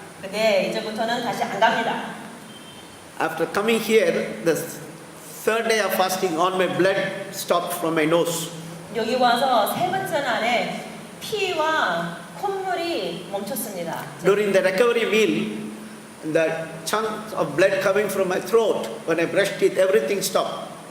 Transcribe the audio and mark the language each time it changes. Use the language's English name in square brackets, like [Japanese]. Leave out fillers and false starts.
[Korean] 근데 이제부터는 다시 안 갑니다. [English] After coming here, the third day of fasting, all my blood stopped from my nose. [Korean] 여기 와서 세 번째 날에 피와 콧물이 멈췄습니다. [English] During the recovery meal, the chunk of blood coming from my throat, when I brushed teeth, everything stopped.